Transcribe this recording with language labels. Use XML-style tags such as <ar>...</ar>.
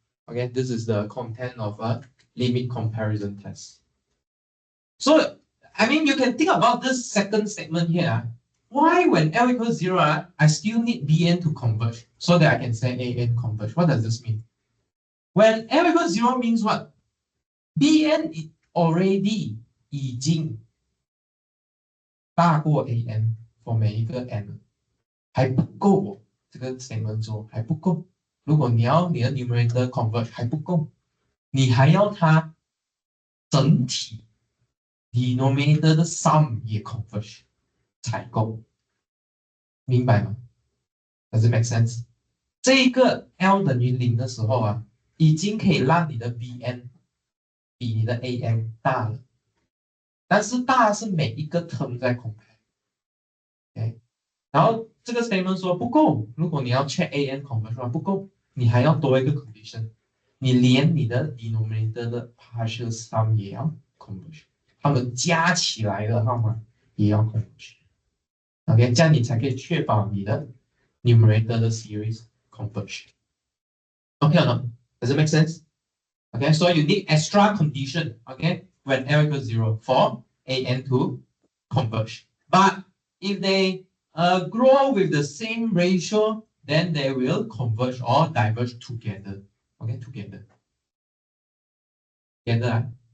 <en>Okay, this is the content of a limit comparison test. So, I mean, you can think about this second statement here. Why, when L equals 0, I still need Bn to converge so that I can say An converge? What does this mean? When L equals 0 means what?</en> <zh>Bn already 已经大过 An for 每一个 n 还不够哦，这个 statement 说还不够。如果你要你的 numerator converge 还不够，你还要它整体 denominator 的 sum 也 converge 才够，明白吗？</zh> <en>Does it make sense？</en> <zh>这一个 L 等于0的时候已经可以让你的 Bn 比你的 An 大了，但是大是每一个 term 在 compare。Okay？然后这个 statement 说不够，如果你要 check An converge 不够，你还要多一个 condition， 你连你的 denominator 的 partial sum 也要 converge， 它们加起来的号码也要 converge。OK， 这样你才可以确保你的 numerator 的 series converge。 Okay or not?</zh> <en>Does it make sense? Okay, so you need extra condition, okay, when L equals 0 for An to converge. But if they grow with the same ratio, then they will converge or diverge together. Okay, together. Together.</en>